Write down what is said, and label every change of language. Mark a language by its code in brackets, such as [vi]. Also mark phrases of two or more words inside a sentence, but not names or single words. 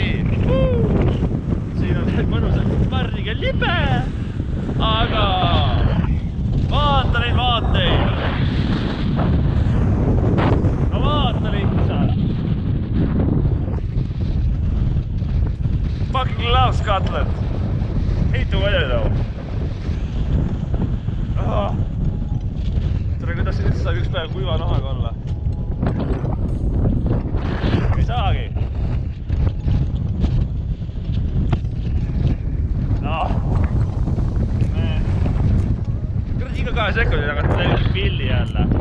[et] Siin on mõnusalt värviga libe, aga vaata neid vaateid. No vaata lihtsalt. [en] Fucking love Scotland. Hate to weather though. [et] Tere, kuidas siin üldse saab üks päev kuiva nahaga olla? Ei saagi. Noh. Kurat, iga 2 sekundi tagant teeb pilli jälle.